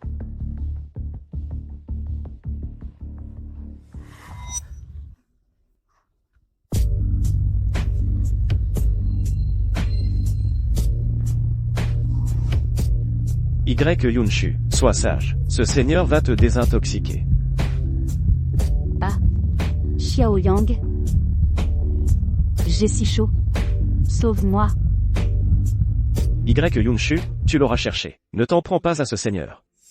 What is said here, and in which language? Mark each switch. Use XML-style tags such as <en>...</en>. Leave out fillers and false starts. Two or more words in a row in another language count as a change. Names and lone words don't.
<fr>Y Yunshu, sois sage, ce seigneur va te désintoxiquer. Ah. Xiao Yang. J'ai si chaud. Sauve-moi. Y Yunshu, tu l'auras cherché. Ne t'en prends pas à ce seigneur.</fr>